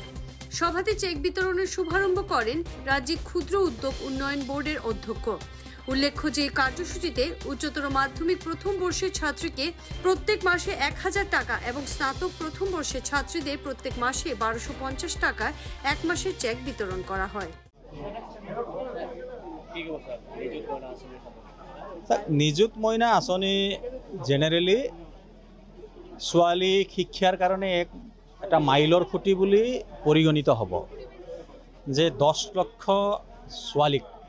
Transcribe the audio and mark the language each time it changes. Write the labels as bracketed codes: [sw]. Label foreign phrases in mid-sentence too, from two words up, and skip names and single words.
[bn] সভাতে চেক বিতরণের শুভারম্ভ করেন রাজ্যিক ক্ষুদ্র উদ্যোগ উন্নয়ন বোর্ডের অধ্যক্ষ। উল্লেখ্য যে কার্যসূচিতে উচ্চতর মাধ্যমিক প্রথম বর্ষের ছাত্রীকে প্রত্যেক মাসে 1000 টাকা এবং স্নাতক প্রথম বর্ষের ছাত্রীদের প্রত্যেক মাসে 1250 টাকায় এক মাসের চেক বিতরণ করা হয়। [as] নিযুত ময়না আঁচনি জেনারেলি ছোৱালী শিক্ষাৰ কাৰণে এটা মাইলৰ খুঁটি বুলি পৰিগণিত হ'ব, যে 10 লক্ষ ছোৱালীক